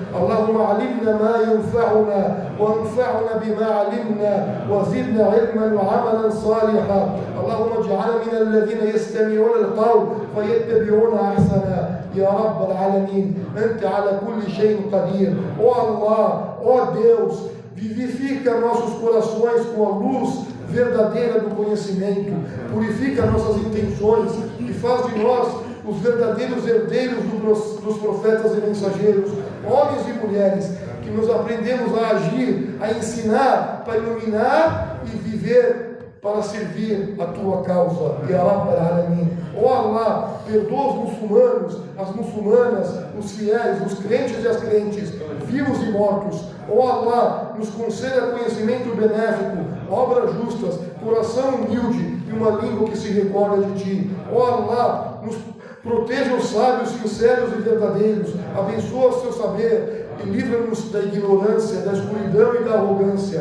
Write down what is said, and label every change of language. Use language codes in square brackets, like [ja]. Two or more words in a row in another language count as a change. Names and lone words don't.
[ar] اللهم علمنا ما ينفعنا وانفعنا بما علمنا وزدنا علما وعملا صالحا. اللهم اجعلنا من الذين يستمعون القول فيتبعون احسنا يا رب العالمين. انت على كل شيء قدير. [pt] Ó Allah, ó Deus, vivifica nossos corações com a luz verdadeira do conhecimento, purifica nossas intenções e faz de nós os verdadeiros herdeiros dos profetas e mensageiros, homens e mulheres, que nos aprendemos a agir, a ensinar, para iluminar e viver para servir a tua causa. [ar] يا رب العالمين. [pt] Ó Allah, perdoa os muçulmanos, as muçulmanas, os fiéis, os crentes e as crentes, vivos e mortos. Ó Allah, nos conceda conhecimento benéfico, obras justas, coração humilde e uma língua que se recorda de ti. Ó Allah, nos proteja os sábios, sinceros e verdadeiros, abençoa o seu saber e livra-nos da ignorância, da escuridão e da arrogância.